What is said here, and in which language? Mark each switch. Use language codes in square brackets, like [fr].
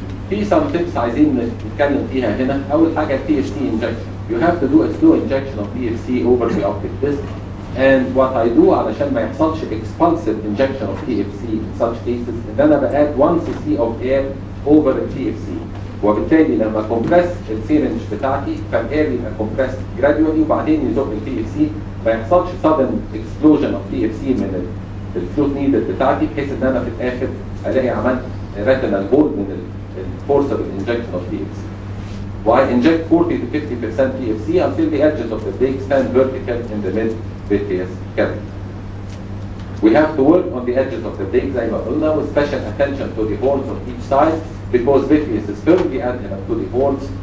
[ar] في [en] some tips [ar] عايزين نتكلم فيها هنا. اول حاجه [en] TFC injection. You have to do a slow injection of TFC over the optic disc. And what I do [ar] علشان ما يحصلش [en] expulsive injection of TFC in such cases [ar] ان انا بقاد [en] 1 cc of air over the TFC. [ar] وبالتالي لما كومبريس السيرنج بتاعتي فالاير يبقى كومبريس جراديولي وبعدين يزق التي اف سي، ما يحصلش [en] sudden explosion of [ar] تي اف سي من الفلوت نيدل بتاعتي، بحيث ان انا في الاخر الاقي عملت ريتينال هول من الفورسبل انجكشن اوف تي اف سي. [en] Why inject 40 to 50% TFC until the edges of the plate stand vertical in the mid-vitreous cavity. We have to work on the edges of the plate [ar] زي ما قلنا [en] with special attention to the horns on each side, because vitreous is firmly adherent to the horns.